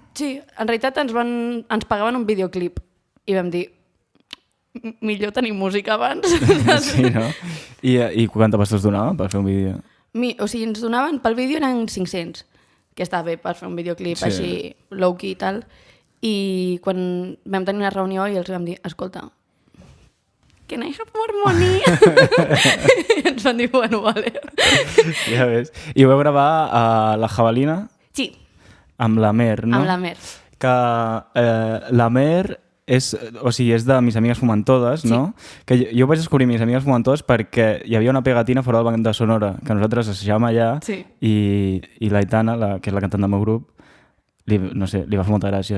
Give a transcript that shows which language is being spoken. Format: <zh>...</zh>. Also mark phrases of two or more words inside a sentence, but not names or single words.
<ca>Sí, en realitat ens pagaven un videoclip i vam dir, millor tenir música abans. Sí, no? I quanta pasta us donava per fer un vídeo? O sigui, ens donaven, pel vídeo eren 500, que està bé per fer un videoclip així low-key i tal. I quan vam tenir una reunió i els vam dir, escolta,</ca> <en>can I have more money?</en> <ca>I ens van dir,</ca> <es>bueno, vale.</es> <ca>Ja ves. I ho vau gravar a la Jabalina? Sí. Amb la Mer, no? Amb la Mer. Que la Mer és de Mis Amigues Fumantodes, no? Que jo vaig descobrir Mis Amigues Fumantodes perquè hi havia una pegatina fora del banc de Sonora que nosaltres assajàvem allà, i l'Aitana, que és la cantant del meu grup, li va fer molta gràcia.</ca>